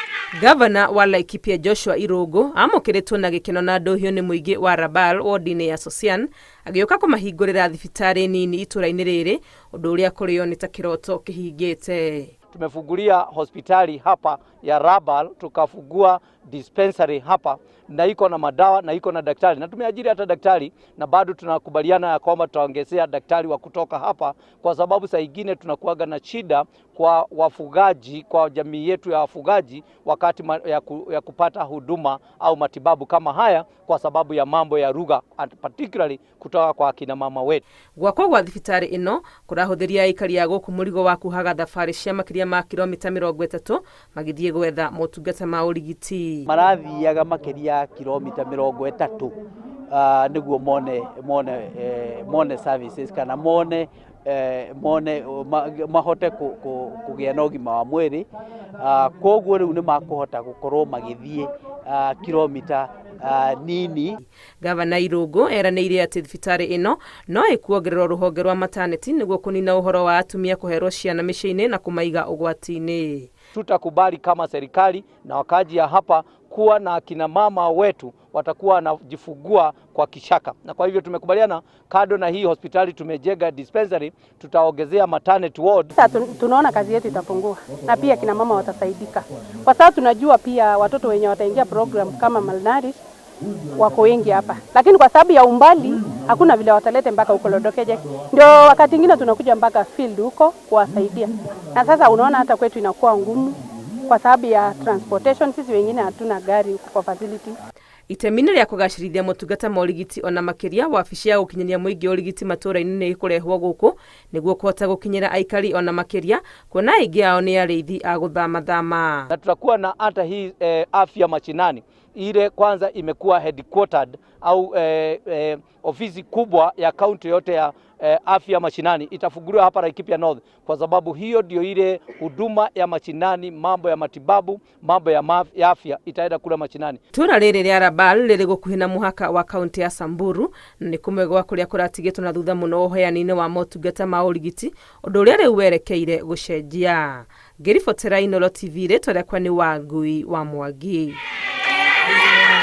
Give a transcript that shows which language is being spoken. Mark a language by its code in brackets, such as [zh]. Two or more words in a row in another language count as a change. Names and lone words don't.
[ki] Gavana wa Laikipia Joshua Irungu amukiritwo na gikeno na ndohio ni muingi wa Rabal wodi-ini ya Sosian agioka kumahingurira thibitari nini itũra-ini riri undu uria kurio ni ta kiroto kihingite. [sw] Tumefungulia hospitali hapa ya Rabal, tukafungua dispensary hapa na iko na madawa na iko na daktari, na tumeajiri hata daktari, na bado tunakubaliana ya kwamba tutaongezea daktari wa kutoka hapa, kwa sababu saa nyingine tunakuaga na shida kwa wafugaji, kwa jamii yetu ya wafugaji wakati ya kupata huduma au matibabu kama haya, kwa sababu ya mambo ya lugha, particularly kutoka kwa akina mama wetu. [ki] Gwakwa gwa thibitari ino kurahuthiria aikari a guku murigo wa kuhaga thabari cia makiria ma kilomita 30 magithie gwetha motungata ma urigiti. Marathiaga makiria kilomita 30 niguo mone services kana mone mahote kugia na ũgima wa mwĩrĩ. Koguo rĩu nĩ makuhota gukorwo magithie kilomita nini. Gavana Irungu eranĩire atĩ thibitari ino no ĩkuongererwo rũhonge rwa maternity niguo kunina uhoro wa atumia kuherwo ciana mĩciĩ-inĩ na kumaiga ũgwati-inĩ. [sw] Tutakubali kama serikali na wakaji ya hapa kuwa na akina mama wetu watakuwa wanajifungua kwa kishaka, na kwa hivyo tumekubaliana kado na hii hospitali tumejenga dispensary, tutaongezea [en] maternity ward. [sw] Sasa tunaona kazi yetu itapungua na pia kina mama watasaidika, kwa sababu tunajua pia watoto wenye wataingia program kama malnourished wako wengi hapa, lakini kwa sababu ya umbali hakuna vile watalete mpaka huko Lodokeje, ndio wakati mwingine tunakuja mpaka field huko kuwasaidia. Na sasa unaona hata kwetu inakuwa ngumu kwa sababu ya transportation, sisi wengine hatuna gari huko kwa facility. [ki] Itemini rĩa kugacirithia motungata ma ũrigiti ona makiria wabici ya gukinyanĩria mũingĩ ũrigiti matũra-inĩ nĩ ĩkũrehwo gũkũ nĩguo kũhota gũkinyĩra aikari ona makiria, kuona aingĩ ao nĩ arĩithi a gũthama-thama. [sw] Na tutakuwa na hata hii afya mashinani, ile kwanza imekuwa headquartered au ofisi kubwa ya kaunti yote ya afya mashinani itafunguliwa hapa Laikipia North, kwa sababu hiyo ndio ile huduma ya mashinani, mambo ya matibabu, mambo ya afya itaenda kula mashinani. [ki] Tura rĩrĩ rĩa Rabal rĩrĩ gũkuhĩ na muhaka wa kaunti ya Samburu, na nĩ kũmwe gwa kũrĩa kũratigĩtwo na thutha mũno ũheani-inĩ wa motungata ma ũrigiti, ũndũ ũrĩa rĩu werekeire gũcenjia. Ngĩribotera Inooro TV, rĩtwa rĩakwa nĩ Wangui wa Mwangi.